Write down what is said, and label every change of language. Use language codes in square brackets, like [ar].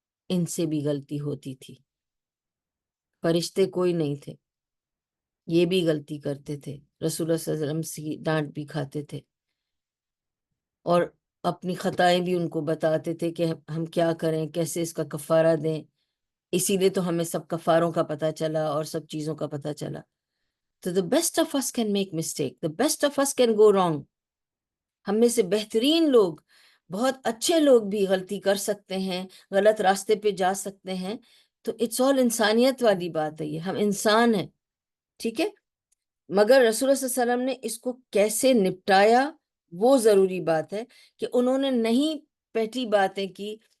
[ur] ان سے بھی غلطی ہوتی تھی، فرشتے کوئی نہیں تھے، یہ بھی غلطی کرتے تھے، رسول اللہ صلی اللہ علیہ وسلم سے ڈانٹ بھی کھاتے تھے، اور اپنی خطائیں بھی ان کو بتاتے تھے کہ ہم کیا کریں، کیسے اس کا کفارہ دیں. اسی لیے تو ہمیں سب کفاروں کا پتہ چلا اور سب چیزوں کا پتہ چلا. تو [en] the best of us can make mistake, the best of us can go wrong. [ur] ہم میں سے بہترین لوگ، بہت اچھے لوگ بھی غلطی کر سکتے ہیں، غلط راستے پہ جا سکتے ہیں. تو [en] it's all [ur] انسانیت والی بات ہے، یہ ہم انسان ہیں. ٹھیک ہے. مگر رسول اللہ صلی اللہ علیہ وسلم نے اس کو کیسے نپٹایا، وہ ضروری بات ہے کہ انہوں نے نہیں پیٹی باتیں کی.